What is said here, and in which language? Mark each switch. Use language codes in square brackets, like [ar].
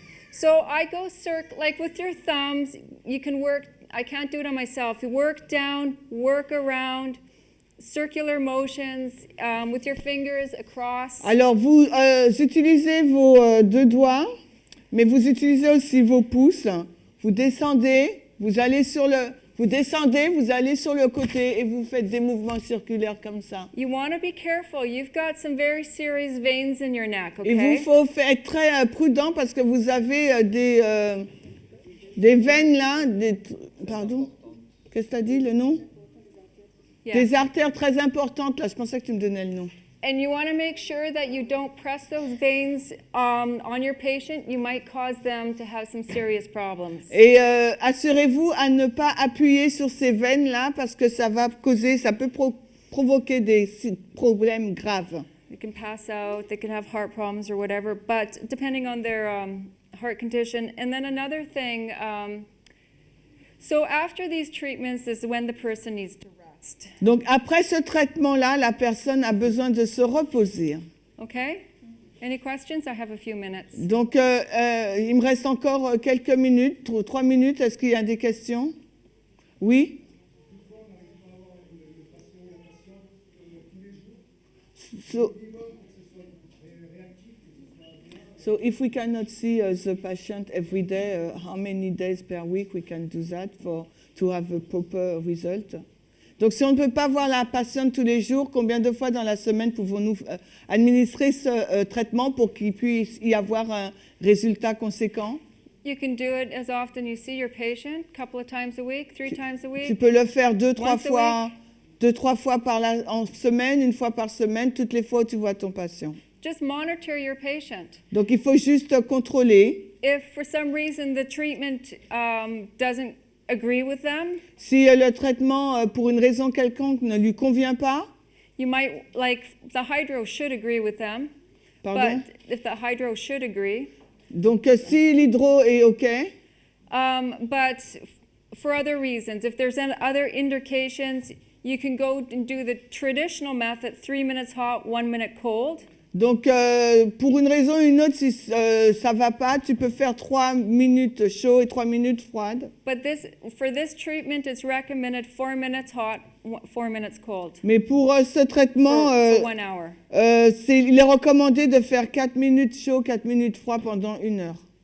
[en] So I go like with your thumbs, you can work, I can't do it on myself. You work down, work around, circular motions with your fingers across. [fr] Alors, vous utilisez vos deux doigts, mais vous utilisez aussi vos pouces. Vous descendez, vous allez sur le côté et vous faites des mouvements circulaires comme ça. [en] You want to be careful. You've got some very serious veins in your neck, [fr] Il vous [en] okay? [fr] faut être très prudent parce que vous avez des veines là, pardon, qu'est-ce que tu as dit, le nom? [en] Yeah. [fr] Des artères très importantes là, je pensais que tu me donnais le nom. [en] And you want to make sure that you don't press those veins on your patient. You might cause them to have some serious problems. [fr] Et assurez-vous à ne pas appuyer sur ces veines là parce que ça peut provoquer des problèmes graves. [en] They can pass out, they can have heart problems or whatever, but depending on their heart condition. And then another thing, so after these treatments is when the person needs to rest. [fr] Donc après ce traitement-là, la personne a besoin de se reposer. [en] Okay? Any questions? I have a few minutes. [fr] Donc il me reste encore quelques minutes, 3 minutes. Est-ce qu'il y a des questions? Oui? [en] So if we cannot see the patient every day, how many days per week we can do that to have a proper result? [fr] Donc si on ne peut pas voir la patiente tous les jours, combien de fois dans la semaine pouvons-nous administrer ce traitement pour qu'il puisse y avoir un résultat conséquent? [en] You can do it as often you see your patient, a couple of times a week, 3 times a week. [fr] peux le faire 2-3 [en] Once a [fr] fois, 2-3 fois en semaine, une fois par semaine, toutes les fois où tu vois ton patient. [en] Just monitor your patient. [fr] Donc, il faut juste contrôler. [en] If for some reason the treatment doesn't agree with them, [fr] Si le traitement, pour une raison quelconque, ne lui convient pas, [en] you might, like, the hydro should agree with them. [fr] pardon. [en] But if the hydro should agree, [fr] Donc, si l'hydro est OK, [en] but for other reasons, if there's other indications, you can go and do the traditional method, 3 minutes hot, 1 minute cold. [fr] donc pour une raison ou une autre, si ça va pas, tu peux faire 3 minutes chaud et 3 minutes froide. [en] But for this treatment, it's recommended 4 minutes hot, 4 minutes cold [fr] Mais pour ce traitement, [en] for 1 hour. [fr] il est recommandé de faire 4 minutes chaud, 4 minutes froid pendant 1 heure.